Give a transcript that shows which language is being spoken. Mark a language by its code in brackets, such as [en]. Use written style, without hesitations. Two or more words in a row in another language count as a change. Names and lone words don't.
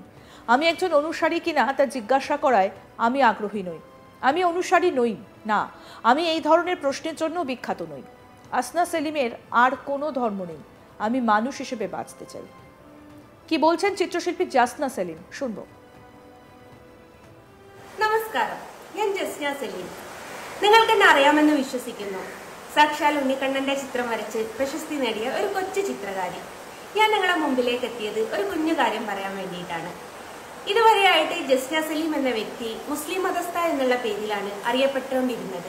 [bn] আমি একজন অনুসারী কিনা তা জিজ্ঞাসা করায় আমি আগ্রহী নই। আমি অনুসারী নই, না। আমি এই ধরনের প্রশ্নের জন্য বিখ্যাত নই। আসনা সেলিমের আর কোনো ধর্ম নেই, আমি মানুষ হিসেবে বাঁচতে চাই। কি বলছেন চিত্রশিল্পী জাসনা সেলিম, শুনবো। [ml] നമസ്കാരം, ഞാൻ ജസ്ന സലീം. നിങ്ങൾക്ക് എന്നെ അറിയാമെന്ന് വിശ്വസിക്കുന്നു. സാക്ഷാൽ ഉണ്ണിക്കണ്ണന്റെ ചിത്രം വരച്ച് പ്രശസ്തി നേടിയ ഒരു കൊച്ചു ചിത്രകാരി. ഞാൻ നിങ്ങളെ മുമ്പിലേക്ക് എത്തിയത് ഒരു കുഞ്ഞു കാര്യം പറയാൻ വേണ്ടിയിട്ടാണ്. ഇതുവരെയായിട്ട് ജസ്ന സലീം എന്ന വ്യക്തി മുസ്ലിം മതസ്ഥ എന്നുള്ള പേരിലാണ് അറിയപ്പെട്ടുകൊണ്ടിരുന്നത്.